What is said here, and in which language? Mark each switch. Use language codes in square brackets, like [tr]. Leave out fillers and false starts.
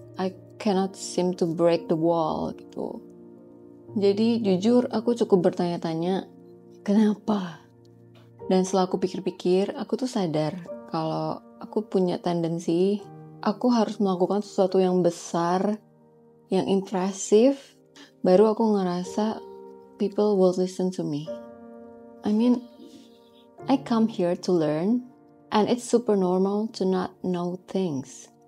[en] I cannot seem to break the wall gitu. [id] Jadi jujur aku cukup bertanya-tanya kenapa. Dan setelah aku pikir-pikir, aku tuh sadar kalau aku punya tendensi aku harus melakukan sesuatu yang besar, yang impresif, baru aku ngerasa [en] people will listen to me. I mean, I come here to learn, and it's super normal to not know things.